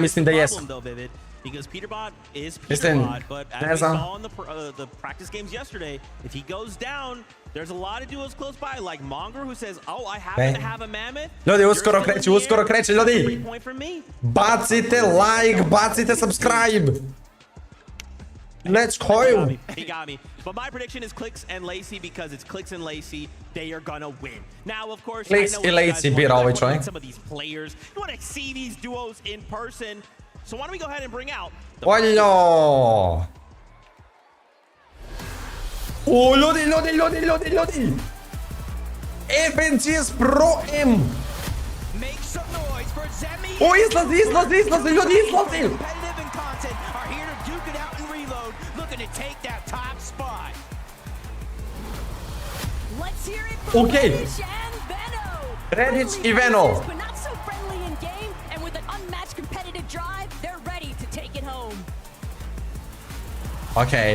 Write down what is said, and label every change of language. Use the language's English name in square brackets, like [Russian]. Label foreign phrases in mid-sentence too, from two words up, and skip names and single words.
[Bosnian] Mislim da jesam. Mislim, ne znam. Ljudi, uskoro kreće, ljudi! Bacite like, bacite subscribe! [English] Let's go! He got me. But my prediction is Clicks and Lacy because it's Clicks and Lacy. They are gonna win. Now, of course, Clicks I know you guys want some of these players. You want to see these duos in person. So why don't we go ahead and bring out the [Bosnian] Voljo! O, ljudi! FNCS ProAm! [English] Make some noise for Zemie. [Bosnian] O, izlazi, ljudi, izlazi! Okay. Reddish i Veno. Okej.